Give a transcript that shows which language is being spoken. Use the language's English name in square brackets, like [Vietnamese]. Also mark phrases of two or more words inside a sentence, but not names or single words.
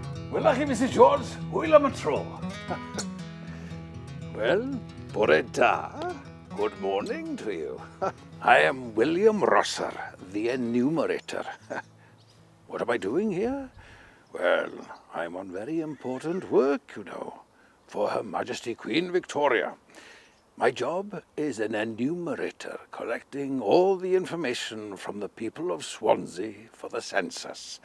[Welsh] Wylach chi, Mrs George, hwyl am y tro. Well, bore da. [English] Good morning to you. I am William Rosser, the enumerator. What am I doing here? Well, I'm on very important work, you know, for Her Majesty Queen Victoria. My job is an enumerator, collecting all the information from the people of Swansea for the census.